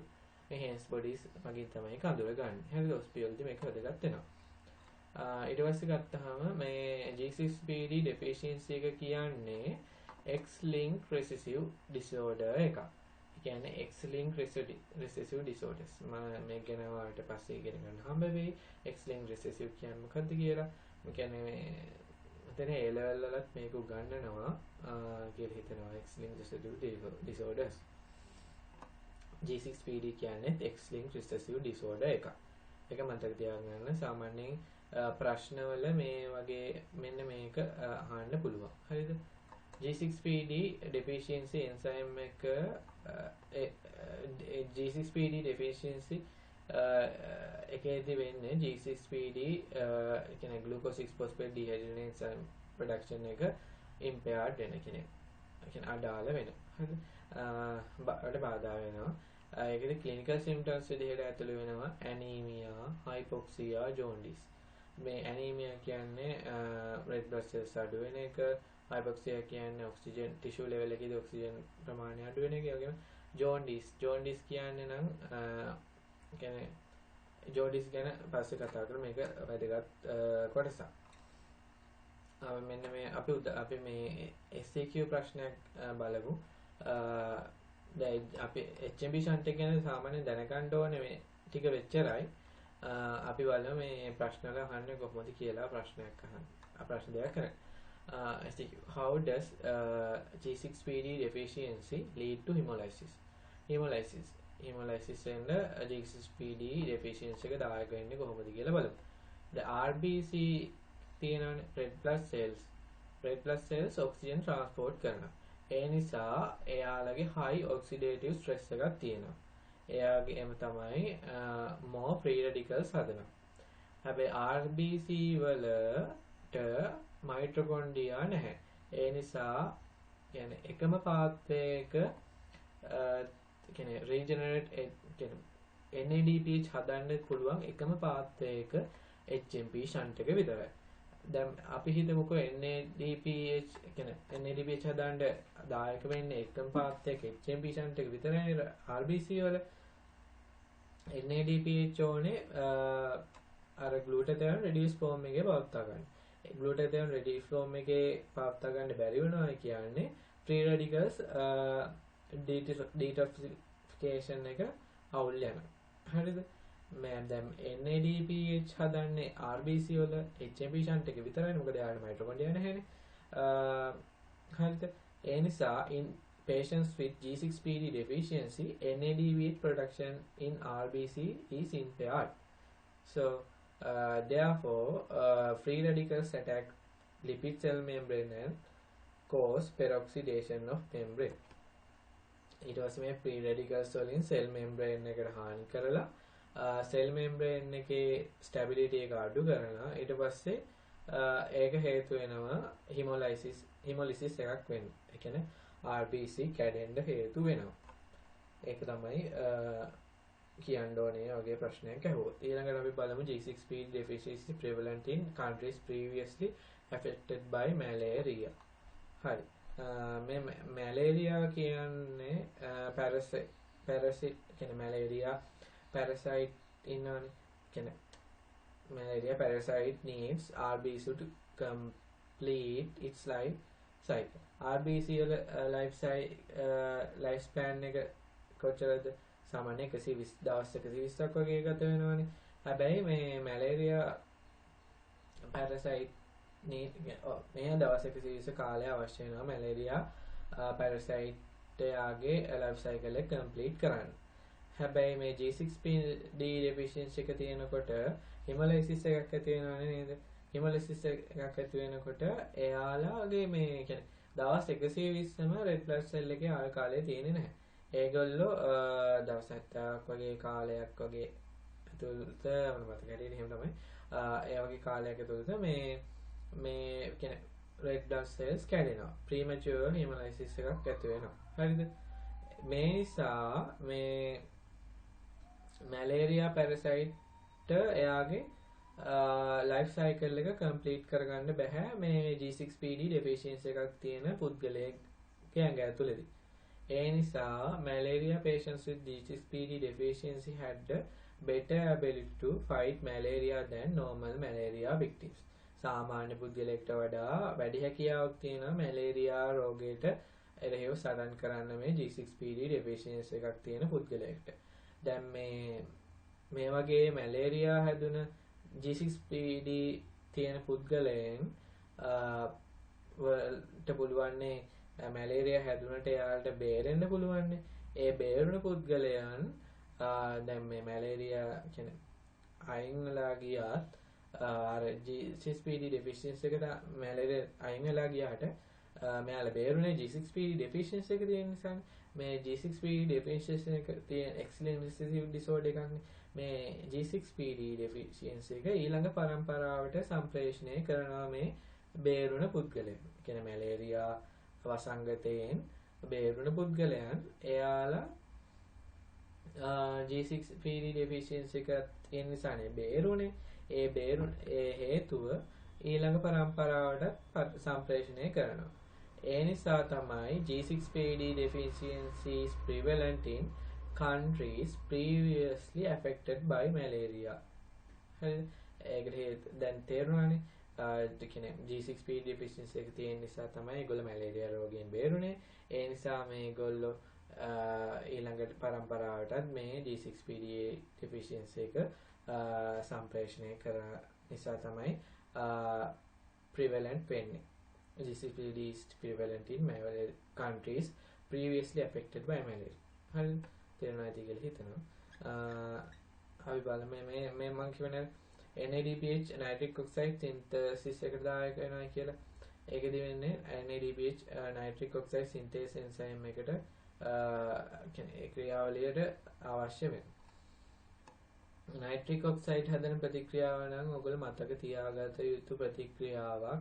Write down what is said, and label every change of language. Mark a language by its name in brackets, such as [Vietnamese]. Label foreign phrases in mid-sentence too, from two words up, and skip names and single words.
[Sinhala] මේ [English] Hens bodies [Sinhala] මගින් තමයි ඒක අඳුරගන්නේ. හරිද? OSPI වලදී මේක වැදගත් වෙනවා. ඊට පස්සේ ගත්තාම මේ [English] G6PD deficiency [Sinhala] එක කියන්නේ [English] X-linked recessive disorder [Sinhala] එකක්. ඒ කියන්නේ [English] X-linked recessive disorders. [Sinhala] මේ ගැන වාට පස්සේ ඉගෙන ගන්න හම්බ වෙයි. [English] X-linked recessive [Sinhala] කියන්නේ මොකක්ද කියලා. ඒ කියන්නේ මෙතන [English] A level [Sinhala] වලත් මේක උගන්වනවා කියලා හිතනවා [English] X-linked recessive disorders. G6PD කියන්නේ X-linked recessive disorder එකක්. [Sinhala] ඒක මතක තියාගන්න. සාමාන්‍යයෙන් ප්‍රශ්නවල මේ වගේ මෙන්න මේක අහන්න පුළුවන්. හරිද? [English] G6PD deficiency enzyme එක G6PD deficiency [Sinhala] එකේදී වෙන්නේ [English] G6PD කියන්නේ glucose 6 phosphate dehydrogenase enzyme production එක impaired [Sinhala] වෙන කෙනෙක්. ඒ කියන්නේ අඩාල වෙනවා. හරිද? බාධා වෙනවා. [English] ඒකේ clinical symptoms [Sinhala] විදිහට ඇතුළු වෙනවා [English] anemia, hypoxia, jaundice. [Sinhala] මේ anemia කියන්නේ [English] red blood cells [Sinhala] අඩු වෙන එක, hypoxia කියන්නේ [English] oxygen tissue level [Sinhala] එකේදී oxygen ප්‍රමාණය අඩු වෙන එක. ඒ වගේම jaundice කියන්නේ නම් කියන්නේ jaundice ගැන පස්සේ කතා කරමු. මේක වැදගත් කොටසක්. මෙන්න මේ අපි මේ SCQ ප්‍රශ්නයක් බලමු. දැන් අපි [English] HMP shunt [Sinhala] එක ගැන සාමාන්‍යයෙන් දැනගන්න ඕනේ මේ ටික වෙච්චරයි. අපි බලමු මේ ප්‍රශ්න වල අහන්නේ කොහොමද කියලා ප්‍රශ්නයක් අහන්න. ප්‍රශ්න දෙකක් කරන්න. SCQ. [English] How does G6PD deficiency lead to hemolysis? Hemolysis and G6PD deficiency [Sinhala] එක දායක වෙන්නේ කොහොමද කියලා බලමු. [English] The RBC තියෙනනේ red blood cells oxygen transport කරනවා. [Sinhala] ඒ නිසා එයාලගේ [English] high oxidative stress [Sinhala] එකක් තියෙනවා. එයාගේම තමයි [English] more free radicals [Sinhala] හදනවා. හැබැයි RBC වලට mitochondria නැහැ. ඒ නිසා කියන්නේ එකම pathway එක කියන්නේ regenerate කියන්නේ NADPH හදන්න පුළුවන් එකම pathway එක [English] HMP shunt [Sinhala] එක විතරයි. දැන් අපි හිතමුකෝ NADPH කියන්නේ NADPH හදන්න දායක වෙන්නේ එකම pathway එක [English] HMP shunt [Sinhala] එක විතරයි RBC වල. NADPH ඕනේ අර [English] glutathione reduced form [Sinhala] එකේ පවත්වා ගන්න. [English] glutathione reduced form [Sinhala] එකේ පවත්වා ගන්න බැරි වෙනවා කියන්නේ [English] free radicals detoxification [Sinhala] එක අවුල් යනවා. හරිද? මම දැන් NADPH හදන්නේ RBC වල [English] HMP shunt [Sinhala] එක විතරයි. මොකද යාට mitochondria නැහැනේ. හරිද? ඒ නිසා [English] in patients with G6PD deficiency, NADPH production in RBC is impaired. So Therefore, free radicals attack lipid cell membrane and cause peroxidation of membrane. [Sinhala] ඊට පස්සේ මේ [English] free radicals [Sinhala] වලින් [English] cell membrane [Sinhala] එකට හානි කරලා [English] cell membrane [Sinhala] එකේ stability එක අඩු කරනවා. ඊට පස්සේ ඒක හේතු වෙනවා hemolysis එකක් වෙන්න. ඒ කියන්නේ RBC කැඩෙන්න හේතු වෙනවා. ඒක තමයි කියන්න ඕනේ වගේ ප්‍රශ්නයක් ඇහුවොත්. ඊළඟට අපි බලමු [English] G6PD deficiency prevalent in countries previously affected by malaria. [Sinhala] හරි. මේ මැලේරියා කියන්නේ පැරසිට් කියන්නේ [English] malaria parasite [Sinhala] ඉන්නවනේ. [English] කියන්නේ malaria parasite needs RBC to complete its life cycle. [Sinhala] RBC වල [English] life span [Sinhala] එක කොච්චරද? සාමාන්‍ය 120 දවස් 120ක් වගේ ගත වෙනවනේ. හැබැයි මේ [English] malaria parasite [Sinhala] මේ දවස් 120 කාලය අවශ්‍ය වෙනවා [English] malaria parasite [Sinhala] යාගේ [English] life cycle [Sinhala] එක කම්ප්ලීට් කරන්න. හැබැයි මේ [English] G6PD deficiency [Sinhala] එක තියෙනකොට hemolysis එකක් ඇති වෙනවනේ නේද? hemolysis එකක් ඇති වෙනකොට එයාලාගේ මේ කියන්නේ දවස් 120ම [English] red blood cell [Sinhala] එකේ ආය කාලය තියෙන්නේ නැහැ. ඒගොල්ලෝ දවස් 70ක් වගේ කාලයක් වගේ ඇතුළත මම මතක හැටියට එහෙම තමයි. ඒ වගේ කාලයක් ඇතුළත මේ කියන්නේ [English] red blood cells [Sinhala] කැඩෙනවා. [English] premature hemolysis [Sinhala] එකක් ඇති වෙනවා. හරිද? මේ නිසා මේ [English] malaria parasite [Sinhala] එයාගේ [English] life cycle [Sinhala] එක කම්ප්ලීට් කරගන්න බෑ මේ [English] G6PD deficiency [Sinhala] එකක් තියෙන පුද්ගලයෙක්ගේ ඇඟ ඇතුළේදී. ඒ නිසා [English] malaria patients with G6PD deficiency had a better ability to fight malaria than normal malaria victims. [Sinhala] සාමාන්‍ය පුද්ගලයෙක්ට වඩා වැඩි හැකියාවක් තියෙනවා මැලේරියා රෝගයට එරෙහිව සටන් කරන්න මේ [English] G6PD deficiency [Sinhala] එකක් තියෙන පුද්ගලයෙක්ට. දැන් මේ වගේ මැලේරියා හැදුන G6PD තියෙන පුද්ගලයන් වලට පුළුවන්නේ මැලේරියා හැදුනට එයාලට බේරෙන්න පුළුවන්නේ. ඒ බේරුණ පුද්ගලයන් දැන් මේ මැලේරියා කියන්නේ අයින් වෙලා ගියත් අර [English] G6PD deficiency [Sinhala] එකට මැලේරියා අයින් වෙලා ගියාට මෙයාලා බේරුනේ [English] G6PD deficiency [Sinhala] එක තියෙන නිසා මේ [English] G6PD deficiency [Sinhala] එක තියෙන [English] excellent recessive disorder [Sinhala] එකක්නේ. මේ [English] G6PD deficiency [Sinhala] එක ඊළඟ පරම්පරාවට සම්ප්‍රේෂණය කරනවා මේ බේරුණ පුද්ගලයන්. කියන්නේ මැලේරියා වසංගතයෙන් බේරුණ පුද්ගලයන් එයාලා [English] G6PD deficiency [Sinhala] එක තියෙන නිසානේ බේරුනේ. ඒ හේතුව ඊළඟ පරම්පරාවට සම්ප්‍රේෂණය කරනවා. ඒ නිසා තමයි [English] G6PD deficiency is prevalent in countries previously affected by malaria. [Sinhala] හරි. ඒකට දැන් තේරුණානේ. කියන්නේ [English] G6PD deficiency [Sinhala] එක තියෙන නිසා තමයි ඒගොල්ලෝ මැලේරියා රෝගයෙන් බේරුනේ. ඒ නිසා මේගොල්ලෝ ඊළඟ පරම්පරාවටත් මේ [English] G6PD deficiency [Sinhala] එක සම්ප්‍රේෂණය කර නිසා තමයි prevalent වෙන්නේ. [English] G6PD is prevalent in countries previously affected by malaria. [Sinhala] හරි තේරුණාද කියලා හිතනවා. අපි බලමු මේ මම කියවනේ [English] NADPH nitric oxide synthesis [Sinhala] එකට දායක වෙනවා කියලා. ඒකෙදි වෙන්නේ [English] NADPH nitric oxide synthase enzyme [Sinhala] එකට කියන්නේ ඒ ක්‍රියාවලියට අවශ්‍ය වෙන. [English] nitric oxide [Sinhala] හදන ප්‍රතික්‍රියාව නම් ඔයගොල්ලෝ මතක තියාගත යුතු ප්‍රතික්‍රියාවක්.